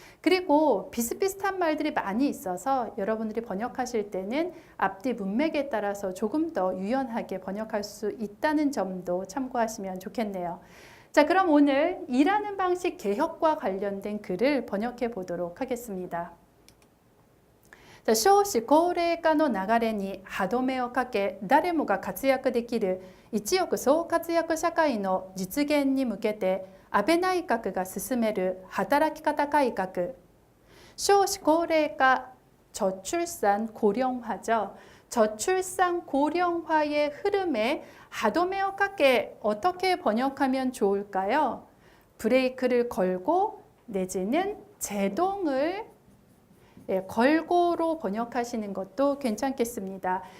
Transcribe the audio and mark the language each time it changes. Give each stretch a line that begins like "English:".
Korean: 그리고 비슷비슷한 말들이 많이 있어서 여러분들이 번역하실 때는 앞뒤 문맥에 따라서 조금 더 유연하게 번역할 수 있다는 점도 참고하시면 좋겠네요. 자, 그럼 오늘 일하는 방식 개혁과 관련된 글을 번역해 보도록 하겠습니다.
Japanese: 少子高齢化の流れに歯止めをかけ、誰もが活躍できる一億総活躍社会の実現に向けて、安倍内閣が進める働き方改革。少子高齢化、
Korean: 저출산 고령화죠. 저출산 고령화의 흐름에 하도메어 깎게 어떻게 번역하면 좋을까요? 브레이크를 걸고 내지는 제동을 걸고로 번역하시는 것도 괜찮겠습니다.